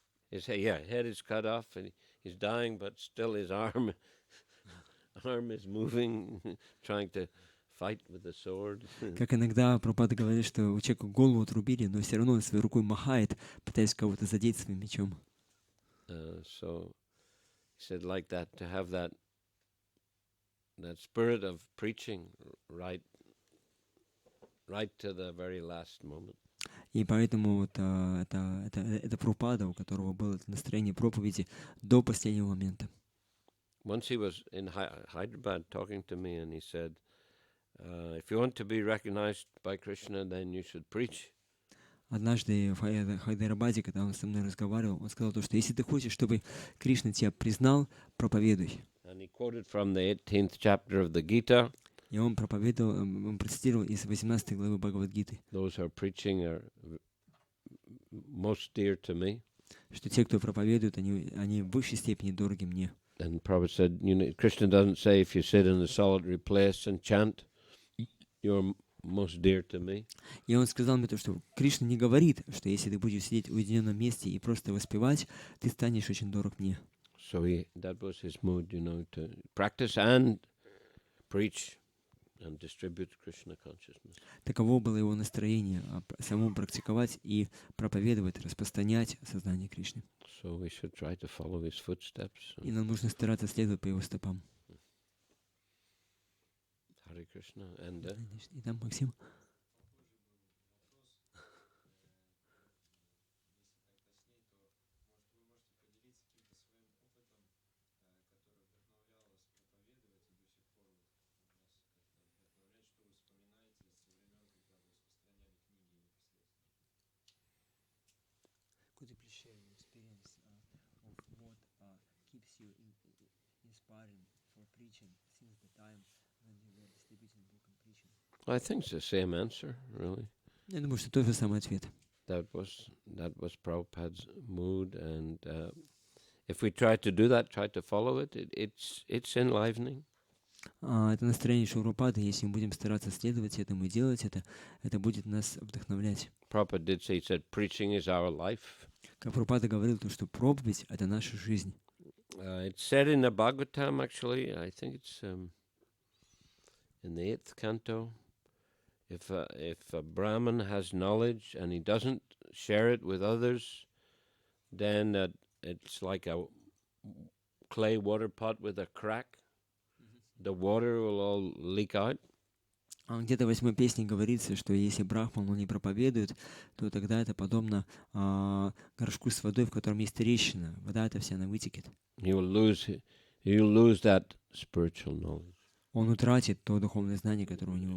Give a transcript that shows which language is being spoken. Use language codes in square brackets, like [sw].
[en] His head is cut off, and he's dying, but still his arm is moving, trying to fight with the sword. [ru] Как иногда Прабхупада говорит, что у человека голову отрубили, но все равно он своей рукой махает, пытаясь кого-то задеть своим мечом. [en] So he said, like that, to have that spirit of preaching right to the very last moment. [ru] И поэтому вот это Прабхупада, у которого было это настроение проповеди до последнего момента. [en] Once he was in Hyderabad talking to me, and he said, if you want to be recognized by Krishna, then you should preach. [ru] Однажды в Хайдарабаде, когда он со мной разговаривал, он сказал то, что если ты хочешь, чтобы Кришна тебя признал, проповедуй. [en] And he quoted from the 18th chapter of the Gita. [ru] И он проповедовал, он процитировал из 18 главы Бхагавад-гиты. [en] Those who are preaching are most dear to me. [ru] Что те, кто проповедует, они в высшей степени дороги мне. [en] And Prabhupada said, Krishna doesn't say if you sit in a solitary place and chant, you're most dear to me. [ru] И он сказал мне то, что Кришна не говорит, что если ты будешь сидеть в уединенном месте и просто воспевать, ты станешь очень дорог мне. [en] So that was his mood, to practice and preach and distribute Krishna consciousness. [ru] Таково было его настроение, самому практиковать и проповедовать, распространять сознание Кришны. [en] So we should try to follow his footsteps. [ru] И нам нужно стараться следовать по его стопам. [en] Hare Krishna. And [ru] И там, Максим. [en] Could you please share your experience of what keeps you inspiring for preaching since the time when you were distributing book and preaching? I think it's the same answer, really. [ru] Я думаю, что тот же самый ответ. [en] That was Prabhupada's mood, and if we try to do that, try to follow it, it's enlivening. [ru] Это настроение Шурупады, если мы будем стараться следовать этому и делать это будет нас вдохновлять. [en] Prabhupada did say, he said, preaching is our life. [ru] Как Прабхупада говорил, то, что проповедь — это наша жизнь. [en] It's said in the Bhagavatam, actually, I think it's in the 8th canto, if a Brahmin has knowledge and he doesn't share it with others, then it's like a clay water pot with a crack. The water will all leak out. [ru] Где-то в 8-й песне говорится, что если Брахман он не проповедует, то тогда это подобно горшку с водой, в котором есть трещина. Вода эта вся, она вытекет. [en] He will lose that spiritual knowledge. [ru] Он утратит то духовное знание, которое у него